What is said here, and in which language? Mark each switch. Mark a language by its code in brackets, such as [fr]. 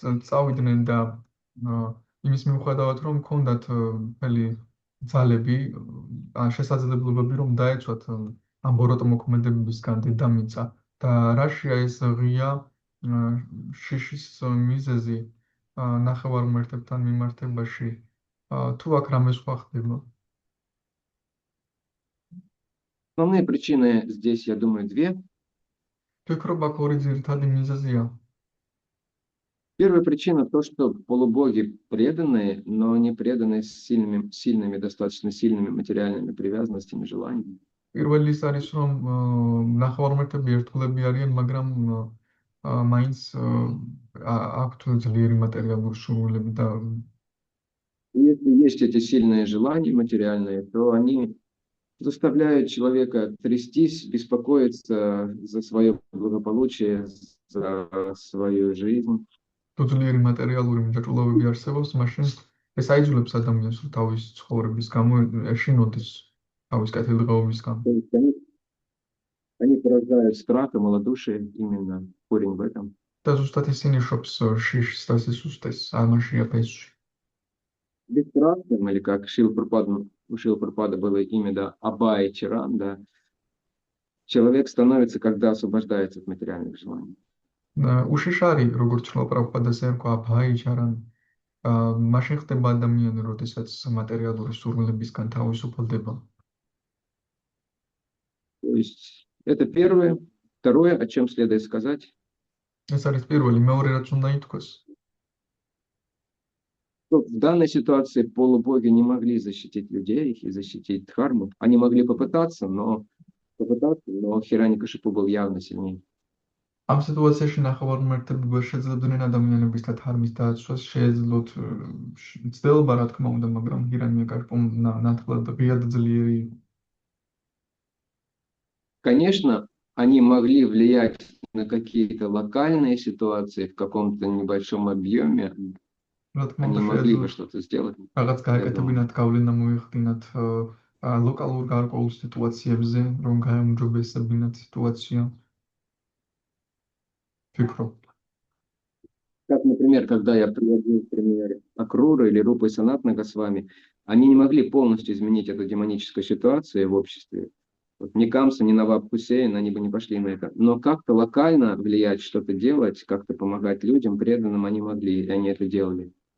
[ka] წავიდნენ და იმის მიუხედავად, რომ ჰქონდათ მთელი ძალები, შესაძლებლობები, რომ დაეცვათ ამ ბოროტ მოქმედებებისგან დედამიწა და რაშია ეს ღია შიშის მიზეზი ნახევარღმერთებთან მიმართებაში, თუ აქ რამე სხვა ხდება? [ru] Основные причины здесь, я думаю, две. [ka] ფიქრობ, აქ ორი ძირითადი მიზეზია. [ru] Первая причина то, что полубоги преданные, но не преданные с сильными, достаточно сильными материальными привязанностями, желаниями. [ka] პირველი ის არის, რომ ნახევარღმერთები ერთგულები არიან, მაგრამ მაინც აქვთ ძლიერი მატერიალური სურვილები და [ru] Если есть эти сильные желания материальные, то они заставляют человека трястись, беспокоиться за свое благополучие, за свою жизнь. [ka] თუ ძლიერი მატერიალური მიღწევები არსებობს, მაშინ ეს აიძულებს ადამიანს, რომ თავის ცხოვრების გამო ეშინოდეს თავის კეთილდღეობისგან. [ru] То есть они порождают страх и малодушие, именно корень в этом. [ka] და ზუსტად ისინი შობს შიშს და სისუსტეს, ამაშია ფესვი. [ru] Бесстрастным, или как у Шрилы Прабхупады было имя, да, Абай Чаран, да, человек становится, когда освобождается от материальных желаний. [ka] უშიშარი, როგორც შრილა პრაბჰუპადას ერქვა ბაიჩარან, მაშინ ხდება ადამიანი, როდესაც მატერიალური სურვილებისგან თავისუფლდება. [ru] То есть это первое. Второе, о чем следует сказать, [ka] ეს არის პირველი, მეორე რაც უნდა ითქვას. [ru] что в данной ситуации полубоги не могли защитить людей и защитить дхарму. Они могли попытаться, но Хираньякашипу был явно сильнее. [ka] ამ სიტუაციაში ნახევარღმერთები ვერ შეძლებდნენ ადამიანების და ධარმის დაცვას, შეეძლოთ ცდილობა, რა თქმა უნდა, მაგრამ ჰირანიაკაშიპუმ ნათლად ღიად ძლიერი იყო. [ru] Конечно, они могли влиять на какие-то локальные ситуации в каком-то небольшом объеме. [ka] რა თქმა [ru] Они [ka] უნდა, [ru] могли бы [ka] შეეძლოთ [ru] что-то сделать. [ka] რაღაც გააკეთებინათ, გავლენა მოეხდინათ ლოკალურ გარკვეულ სიტუაციებზე, რომ გაემჯობესებინათ სიტუაცია. Фикро. [ru] Как, например, когда я приводил пример Акрура или Рупы Санатана Госвами, они не могли полностью изменить эту демоническую ситуацию в обществе. Вот ни Камса, ни Наваб Хусейн, они бы не пошли на это. Но как-то локально влиять, что-то делать, как-то помогать людям, преданным они могли, и они это делали.